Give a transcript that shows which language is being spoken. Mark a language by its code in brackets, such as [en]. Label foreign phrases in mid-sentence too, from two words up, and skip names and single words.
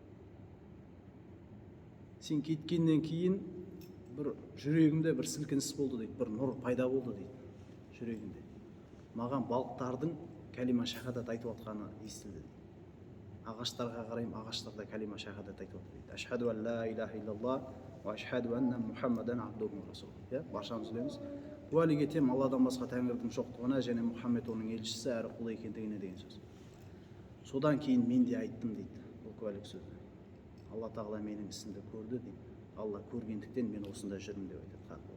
[kk] Сен кеткеннен кейін бір жүрегімде бір сілкініс болды дейді, бір нұр пайда болды дейді жүрегімде. Маған балықтардың кәлима шахадат айтып отқаны естілді дейді. Ағаштарға қараймын, ағаштарда кәлима шахадат айтып отыр дейді. [ar] أشهد أن لا إله إلا الله وأشهد أن محمدا عبده ورسوله. [kk] Баршамыз білеміз. Куәлік етемін Алладан басқа тәңірдің жоқтығына және Мұхаммед оның елшісі әрі құлы екендігіне деген сөз. Содан кейін мен де айттым дейді бұл куәлік сөзді. Алла тағала менің ісімді көрді дейді. Алла көргендіктен мен осында жүрмін деп айтады.